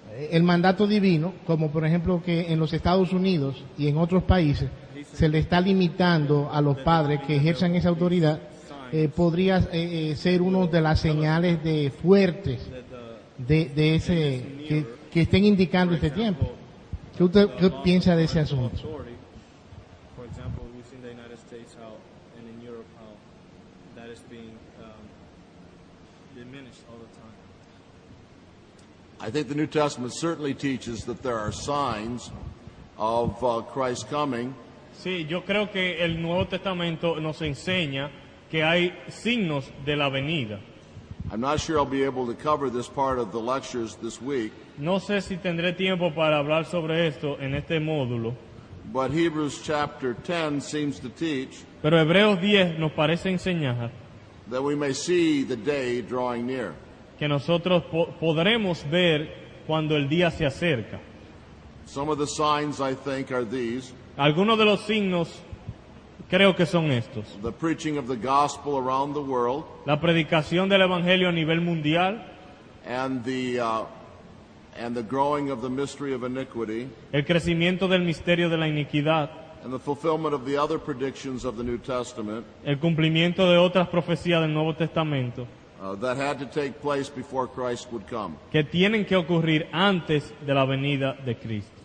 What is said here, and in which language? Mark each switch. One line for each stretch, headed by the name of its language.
Spanish: el mandato divino, como por ejemplo que en los Estados Unidos y en otros países se le está limitando a los padres que ejerzan esa autoridad. Podría ser una de las señales de fuertes de ese que estén indicando este tiempo. ¿Qué piensa de ese asunto?
English: For example, we've seen the United States how, and in Europe how that is being diminished all the time. I think the New Testament certainly teaches that there are signs of Christ's coming.
Spanish: Sí, yo creo que el Nuevo Testamento nos enseña que hay signos de la venida.
English: I'm not sure I'll be able to cover this part of the lectures this week.
Spanish: No sé si tendré tiempo para hablar sobre esto en este módulo.
English: But Hebrews chapter 10 seems to teach
Spanish: Pero Hebreos 10 nos parece enseñar
English: that we may see the day drawing near.
Spanish: que nosotros podremos ver cuando el día se acerca.
English: Some of the signs, I think, are these.
Spanish: Algunos de los signos creo que son estos.
English: The preaching of the gospel around the world,
Spanish: La predicación del Evangelio a nivel mundial,
English: and the growing of the mystery of iniquity,
Spanish: el crecimiento del misterio de la iniquidad,
English: and the fulfillment of the other predictions of the New Testament
Spanish: el cumplimiento de otras profecías del Nuevo Testamento
English: that had to take place before Christ would come.
Spanish: que tienen que ocurrir antes de la venida de Cristo.